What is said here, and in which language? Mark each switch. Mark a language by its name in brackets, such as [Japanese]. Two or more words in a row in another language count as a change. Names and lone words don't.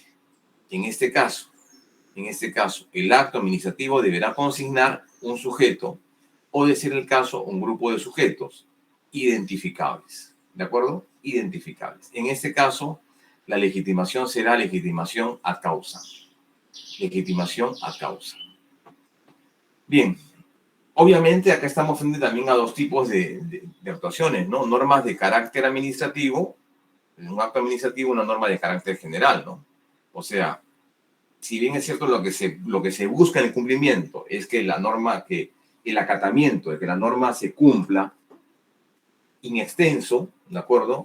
[Spanish] En este caso, el acto administrativo deberá consignar un sujeto o, de ser el caso, un grupo de sujetos identificables. ¿De acuerdo? Identificables. En este caso, la legitimación será legitimación [Latin] ad causa. [Spanish] Legitimación [Latin] ad causa. [Spanish] Bien. Obviamente, acá estamos frente también a dos tipos de actuaciones, ¿no? Normas de carácter administrativo, un acto administrativo, una norma de carácter general, ¿no? O sea, si bien es cierto lo que se busca en el cumplimiento es que el acatamiento de que la norma se cumpla [Latin] in extenso, [Spanish] ¿de acuerdo?